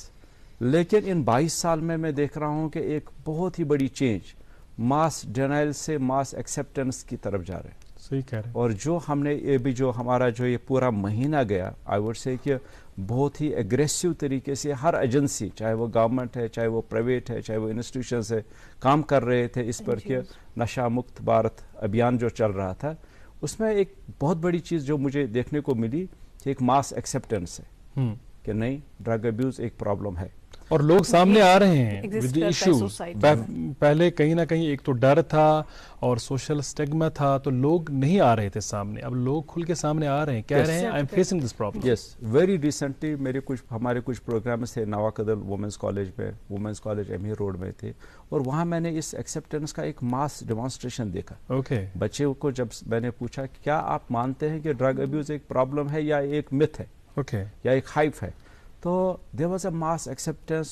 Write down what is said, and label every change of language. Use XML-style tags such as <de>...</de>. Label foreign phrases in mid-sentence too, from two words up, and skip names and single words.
<ur>لیکن ان 22 سال میں دیکھ رہا ہوں کہ ایک بہت ہی بڑی چینج</ur> <en>mass denial</en> <ur>سے</ur> <en>mass acceptance</en> <ur>کی طرف جا رہے ہیں. صحیح کہہ رہے ہیں. اور جو ہم نے یہ بھی جو ہمارا جو یہ پورا مہینہ گیا،</ur> <en>I would say</en> <ur>کہ بہت ہی اگریسو طریقے سے ہر ایجنسی، چاہے وہ گورنمنٹ ہے، چاہے وہ پرائیویٹ ہے، چاہے وہ انسٹیٹیوشنز ہے، کام کر رہے تھے اس پر کہ نشہ مکت بھارت ابھیان جو چل رہا تھا، اس میں ایک بہت بڑی چیز جو مجھے دیکھنے کو ملی کہ ایک</ur> <en>mass acceptance</en> <ur>ہے کہ نہیں،</ur> <en>drug abuse</en> <ur>ایک پرابلم ہے. اور لوگ سامنے آ رہے ہیں</ur> <en>with the issue.</en> <ur>پہلے کہیں نہ کہیں ایک تو ڈر تھا اور</ur> <en>social stigma</en> <ur>تھا، تو لوگ نہیں آ رہے تھے سامنے. اب لوگ کھل کے سامنے آ رہے ہیں، کہہ رہے ہیں</ur> <en>I am facing this problem.</en> <ur>یس.</ur> <en>very recently</en> <ur>ہمارے کچھ پروگرامز تھے نواکدل</ur> <en>womens college</en> <ur>میں،</ur> <en>womens college</en> <ur>ایم ای روڈ میں تھے، اور وہاں میں نے اس ایکسیپٹنس کا ایک</ur> <en>mass demonstration</en> <ur>دیکھا. اوکے. بچے کو جب میں نے پوچھا کہ کیا آپ مانتے ہیں کہ</ur> <en>drug abuse</en> <ur>ایک پرابلم ہے یا ایک متھ ہے، اوکے، یا ایک ہائپ ہے، تو</ur> <en>there was a mass acceptance.</en>